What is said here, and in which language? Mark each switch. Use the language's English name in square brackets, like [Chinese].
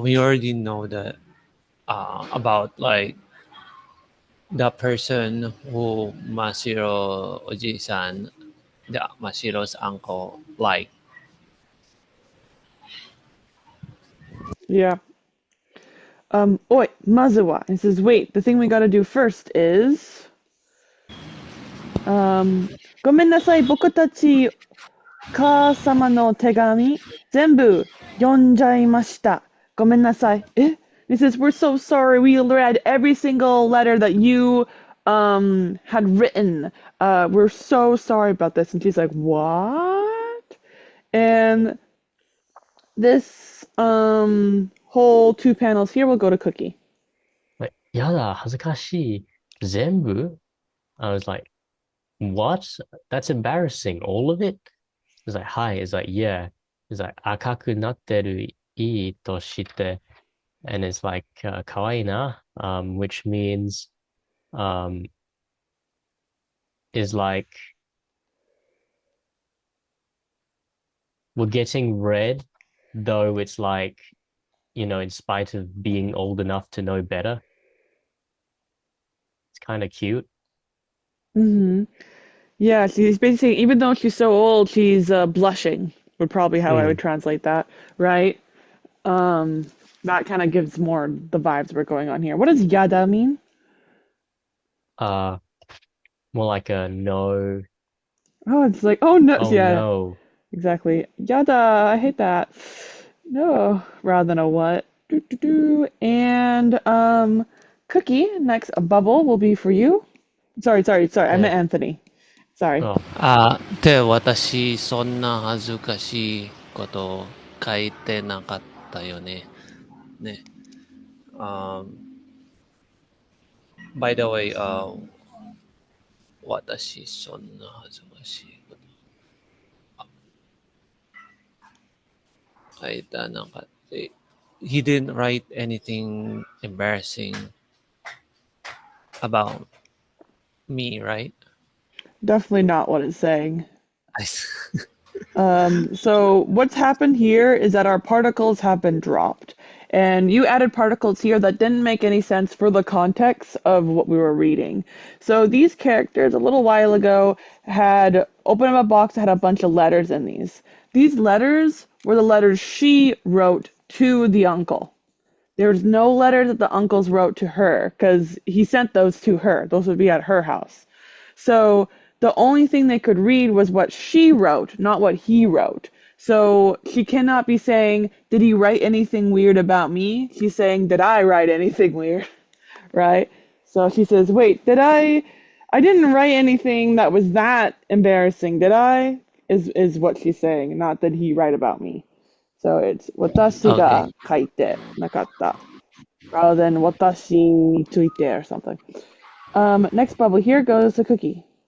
[English] We already know that about like the person who Masiro Oji-san, the Masiro's uncle, like. Yeah. Oi, mazuwa. It says, wait, the thing we gotta do first is... [Japanese] ごめんなさい、僕たち、母様の手紙、全部読んじゃいました。 [English] Gomenasai. Eh? He says, we're so sorry. We read every single letter that you had written. We're so sorry about this. And she's like, what? And this whole 2 panels here will go to Cookie. [Japanese] やだ、恥ずかしい。 [English] 全部 I was like, what? That's embarrassing. All of it? It's like, hi. It's like, yeah. [Japanese] It's like, 赤くなってるいいとして。 [English] And it's like, [Japanese] かわいいな. [English] Which means, um, is like, we're getting red, though it's like, in spite of being old enough to know better. It's kind of cute. Mm-hmm. Yeah, she's basically, even though she's so old, she's blushing, would probably how I would Mm. translate that, right? That kind of gives more the vibes we're going on here. What does yada mean? Uh, more like a no. Oh, it's like, oh no, Oh yeah, no. exactly. Yada, I hate that. No, rather than a what. Do, do, do. And Cookie, next a bubble will be for you. Sorry. I meant Yeah. Anthony. Sorry. Oh, [Japanese] 私、そんな恥ずかしいこと書いてなかったよね。ね。 [English] By the way, [Japanese] 私、そんな恥ずかしいこと書いてなかった。 [English] He didn't write anything embarrassing about me, right? Definitely not what it's saying. I So what's happened here is that our particles have been dropped. And you added particles here that didn't make any sense for the context of what we were reading. So these characters a little while ago had opened up a box that had a bunch of letters in these. These letters were the letters she wrote to the uncle. There was no letter that the uncles wrote to her because he sent those to her. Those would be at her house. So the only thing they could read was what she wrote, not what he wrote. So she cannot be saying, did he write anything weird about me? She's saying, did I write anything weird? Right? So she says, wait, I didn't write anything that was that embarrassing, did I? Is what she's saying, not did he write about me. So it's 私 Okay. [Japanese] が書いてなかった [English] rather than [Japanese] 私について [English] or something. Next bubble here goes to Cookie.